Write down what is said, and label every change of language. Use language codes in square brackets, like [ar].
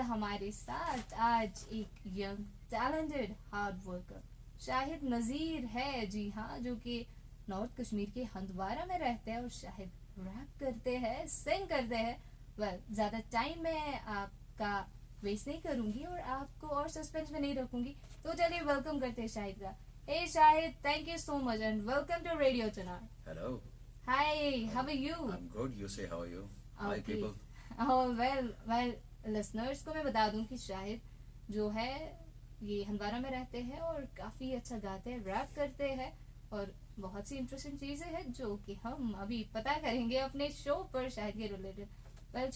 [hi] हमारे साथ आज एक young talented hard worker Shahid नज़ीर है, जी हाँ, जो कि नॉर्थ कश्मीर के हंदवारा में रहते हैं और शाहिद रैप करते हैं, सिंग करते हैं। ज़्यादा टाइम मैं आपका वेस्ट नहीं करूंगी और आपको और सस्पेंस में नहीं रखूंगी, तो चलिए वेलकम करते हैं शाहिद का। [en] Hey Shahid, thank you so much and welcome to Radio Tonight. Hello. Hi, how are you? I'm good. You say how are you? Hi Okay. people. Oh well, [hi] listeners को मैं बता दूं कि शाहिद जो है ये हंदवारा में रहते हैं और काफी अच्छा गाते हैं, रैप करते हैं और बहुत सी इंटरेस्टिंग चीजें हैं जो कि हम अभी पता करेंगे अपने शो पर शाहिद के रिलेटेड।